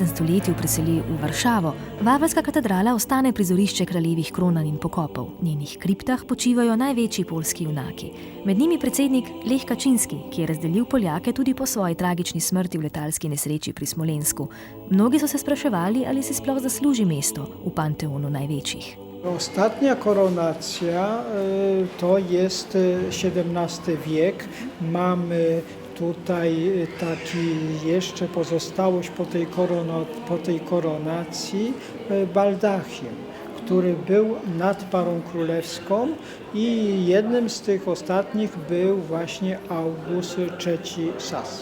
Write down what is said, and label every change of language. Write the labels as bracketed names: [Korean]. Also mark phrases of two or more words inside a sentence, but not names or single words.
[Slovenian] stoletju preseli v Varšavo, Vaveljska katedrala ostane prizorišče kraljevih kronan in pokopov. V njenih kriptah počivajo največji poljski junaki. Med njimi predsednik Lech Kaczynski, ki je razdelil Poljake tudi po svoji tragični smrti v letalski nesreči pri Smolensku. Mnogi so se spraševali, ali si sploh zasluži mesto v panteonu največjih. [Polish] Ostatnia koronacja to jest XVII wiek. Mamy tutaj taki jeszcze pozostałość po tej koronacji baldachim, który był nad parą królewską i jednym z tych ostatnich był właśnie August III Sas.